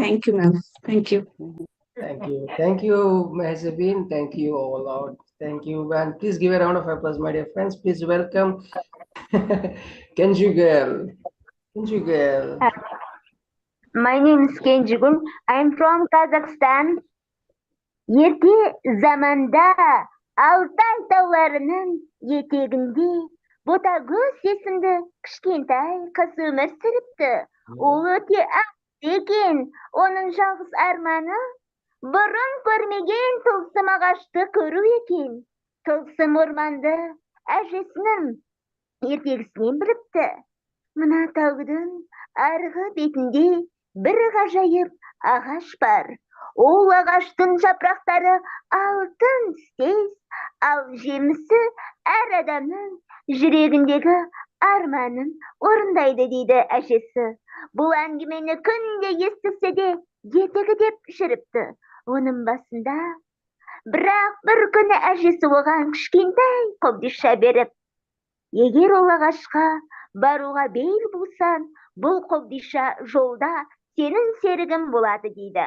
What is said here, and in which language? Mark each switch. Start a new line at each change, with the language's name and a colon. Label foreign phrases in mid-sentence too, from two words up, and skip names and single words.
English: Thank you, ma'am. Thank you. Thank you. Thank you, Mehzabeen. Thank you all out. Thank you. And please give a round of applause, my dear friends. Please welcome Kenji Girl. Kenji Girl. My name is Kenji Gun. I am from Kazakhstan.
Kazakh: Ерте заманда Алтай тауларының етегінде ботагөз есімді кішкентай қыз өмір сүріпті. Ол өте ақ екен, оның жалғыз арманы бұрын көрмеген тылсым ағашты көру екен. Тылсым орманды әжесінің ертегісінен біліпті. Мына таудың арғы бетінде бір ғажайып ағаш бар. Ол ағаштың жапырақтары алтын түстес, ал жемісі әр адамның жүрегіндегі арманын орындайды дейді әжесі. Бұл әңгімені күнде естісе де етегі деп жүріпті оның басында. Бірақ бір күні әжесі оған кішкентай қобдиша беріп, егер ол ағашқа баруға бел болсаң, бұл қобдиша жолда сенің серігің болады дейді.